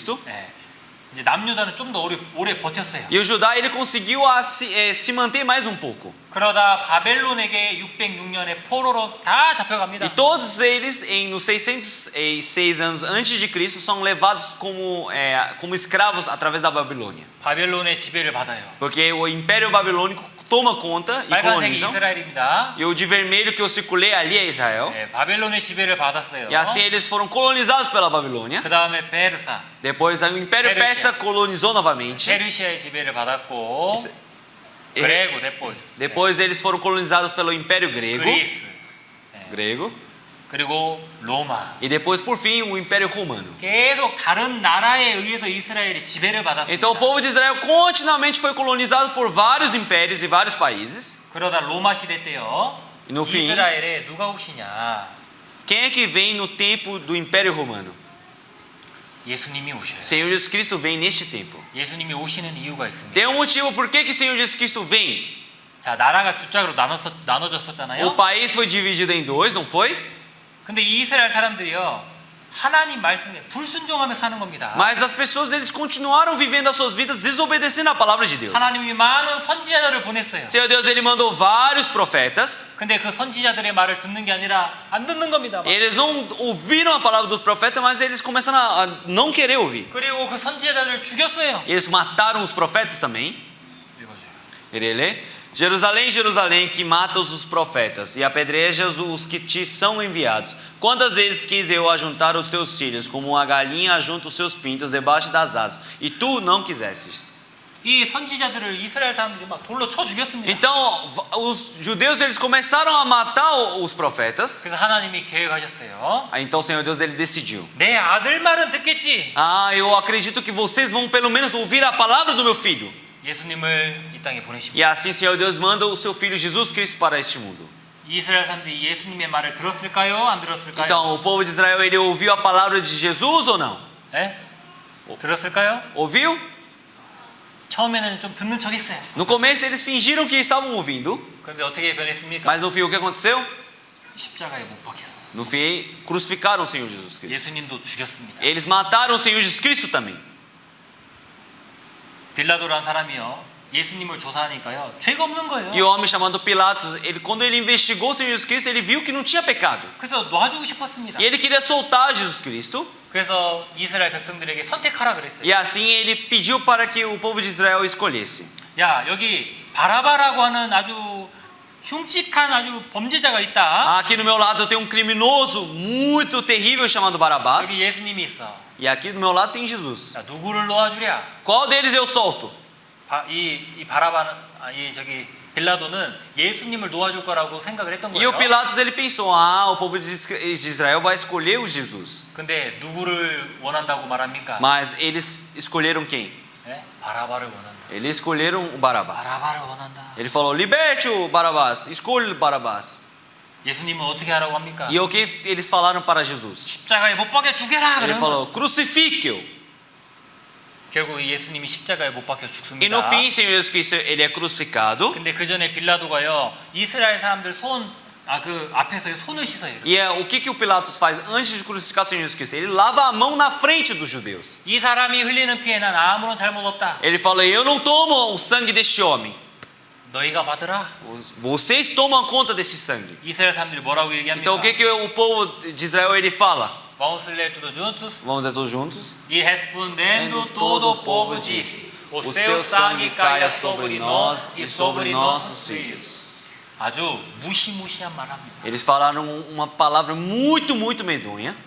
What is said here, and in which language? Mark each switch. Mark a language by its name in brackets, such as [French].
[Korean] 네. 이제 남유다는 좀 더 오래 버텼어요. [Portuguese] E o Judá, ele conseguiu se manter mais um pouco. [Korean] 그러다 바벨론에게 606년에 포로로 다 잡혀갑니다. [Portuguese] E todos eles, nos 606 anos antes de Cristo, são levados como escravos através da Babilônia. [Korean] 바벨론의 지배를 받아요. [Portuguese] Porque o Império Babilônico toma conta e [Korean] 빨간색이 [Portuguese] colonizam. [Korean] 이스라엘입니다. [Portuguese] E o de vermelho que eu circulei ali é Israel. [Korean] 네, 바벨론의 지배를 받았어요. [Portuguese] E assim eles foram colonizados pela Babilônia. [Korean] 그 다음에 베르사, [Portuguese] Depois o Império Persa colonizou novamente. [Korean] 페르시아의 지배를 받았고, 그레고 [Portuguese] Depois eles foram colonizados pelo Império Grego. [Korean] 그리스, [Portuguese] Grego. [Korean] 그리고 로마. [Portuguese] E depois, por fim, o Império Romano. [Korean] 계속 다른 나라에 의해서 이스라엘이 지배를 받았습니다. [Portuguese] Então o povo de Israel continuamente foi colonizado por vários impérios e vários países. [Korean] 그러다 로마 시대 때요. [Portuguese] E no fim, [Korean] 이스라엘에 누가 오시냐? [Portuguese] quem é que vem no tempo do Império Romano? [Korean] 예수님이 오셔요. [Portuguese] Senhor Jesus Cristo vem neste tempo. [Korean] 예수님이 오시는 이유가 있습니다. [Portuguese] Tem um motivo por que que Senhor Jesus Cristo vem. [Korean] 자, 나라가 두 짝으로 나눠졌었잖아요. [Portuguese] O país foi dividido em dois, não foi? [Korean] 근데 이 이스라엘 사람들이요. 하나님 말씀에 불순종하며 사는 겁니다. [Portuguese] Mas as pessoas, eles continuaram vivendo as suas vidas desobedecendo a palavra de Deus. [Korean] 하나님이 많은 선지자들을 보냈어요. [Portuguese] Senhor Deus, ele mandou vários profetas. [Korean] 근데 그 선지자들의 말을 듣는 게 아니라 안 듣는 겁니다. [Portuguese] Eles não ouviram a palavra do profeta, mas eles começaram a não querer ouvir. [Korean] 그리고 그 선지자들을 죽였어요. [Portuguese] Eles mataram os profetas também. Ele lê: Jerusalém, Jerusalém, que matas os profetas e apedrejas os que te são enviados. Quantas vezes quis eu ajuntar os teus filhos, como uma galinha ajunta os seus pintos debaixo das asas, e tu não quisestes. [Korean] 이 선지자들을 이스라엘 사람들이 막 돌로 쳐 죽였습니다. [Portuguese] Então, os judeus, eles começaram a matar os profetas. [Korean] 그래서 하나님이 계획하셨어요. [Portuguese] Então o Senhor Deus, ele decidiu: [Korean] 내 아들 말은 듣겠지. [Portuguese] eu acredito que vocês vão pelo menos ouvir a palavra do meu filho. [Korean] 예수님을 이 땅에 보내십니다. [Portuguese] E assim o Senhor Deus manda o seu filho Jesus Cristo para este mundo. [Korean] 이스라엘 사람들이 예수님의 말을 들었을까요? 안 들었을까요? [Portuguese] Então, o povo de Israel, ele ouviu a palavra de Jesus ou não? [Korean] 네? 들었을까요? [Portuguese] Ouviu? [Korean] 처음에는 좀 듣는 척했어요. [Portuguese] No começo eles fingiram que estavam ouvindo, [Korean] 그런데 어떻게 변했습니까? [Portuguese] mas no fim o que aconteceu? [Korean] 십자가에 못 박혔어요. [Portuguese] No fim crucificaram o Senhor Jesus Cristo. [Korean] 예수님도 죽였습니다. [Portuguese] Eles mataram o Senhor Jesus Cristo também. [Korean] 빌라도라는 사람이요. 예수님을 조사하니까요. 죄가 없는 거예요. [Portuguese] E o homem chamado Pilatos, quando ele investigou o Senhor Jesus Cristo, ele viu que não tinha pecado. [Korean] 그래서 놔주고 싶었습니다. [Portuguese] E ele queria soltar Jesus Cristo. [Korean] 그래서 이스라엘 백성들에게 선택하라 그랬어요. [Portuguese] E assim ele pediu para que o povo de Israel escolhesse. [Korean] 야, 여기 바라바라고 하는 아주 흉측한 아주 범죄자가 있다. [Portuguese] Aqui no meu lado tem um criminoso muito terrível chamado Barabás. [Korean] 여기 예수님이 있어. [Portuguese] E aqui do meu lado tem Jesus. [Korean] 자, 누구를 놓아주랴? [Portuguese] Qual deles eu solto? [Korean] 이 바라바는 저기 빌라도는 예수님을 놓아줄 거라고 생각을 했던 [Portuguese] E o [Korean] 거예요. [Portuguese] Pilatos ele pensou, o povo de Israel vai escolher o Jesus. [Korean] 근데 누구를 원한다고 말합니까? [Portuguese] Mas eles escolheram quem? [Korean] 네? 바라바를 원한다. [Portuguese] Eles escolheram o Barabás. [Korean] 바라바를 원한다. [Portuguese] Ele falou, liberte o Barabás, escolha o Barabás. [Korean] 예수님은 어떻게 하라고 합니까? [Portuguese] E o que eles falaram para Jesus? [Korean] 십자가에 못 박여 죽여라. [Portuguese] Ele [Korean] 그러면 [Portuguese] falou, crucifique-o. [Korean] 결국 예수님이 십자가에 못 박혀 [Portuguese] E [Korean] 죽습니다. [Portuguese] no fim, Senhor Jesus Cristo, ele é crucificado. [Korean] 근데 그 전에 빌라도가요 이스라엘 사람들 그 앞에서 손을 씻어요. [Portuguese] E o que o Pilatos faz antes de crucificar o Senhor Jesus Cristo? Ele lava a mão na frente dos judeus. [Korean] 이 사람이 흘리는 피에 난 아무런 잘못 없다. [Portuguese] Ele fala, eu não tomo o sangue deste homem. [Korean] 너희가 받으라. [Portuguese] Vocês tomam conta desse sangue. [Korean] 이스라엘 사람들이 뭐라고 얘기합니까? [Portuguese] Então o que o povo de Israel ele fala? Vamos ler tudo juntos. Vamos ler todos juntos. E respondendo todo o povo disse: O seu sangue caia sobre nós e sobre nossos filhos. [Korean] 아주 무시무시한 말합니다. [Portuguese] Eles falaram uma palavra muito medonha.